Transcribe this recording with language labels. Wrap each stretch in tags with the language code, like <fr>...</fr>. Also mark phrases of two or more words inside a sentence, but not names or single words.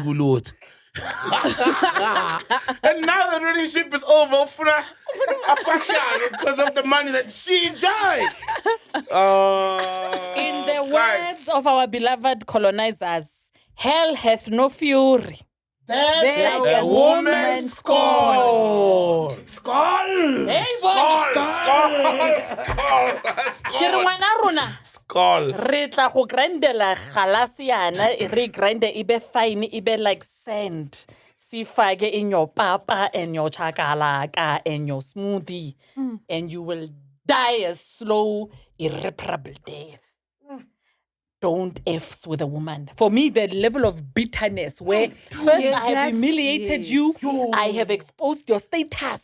<en>And now the relationship is over because of the money that she enjoyed. In the words of our beloved colonizers, hell hath no fury. Like a woman scorned.</en> <st>Hey, Ke re ngwana rona</st> <en>Skull.</en> <st>re tla go grindela galasiana re grind</st> <en>ibe fine ibe like sand sifake in your papa and your chakalaka and your smoothie and you will die a slow irreparable death. Don't F's with a woman. For me, the level of bitterness where first I have humiliated you, I have exposed your status.</en>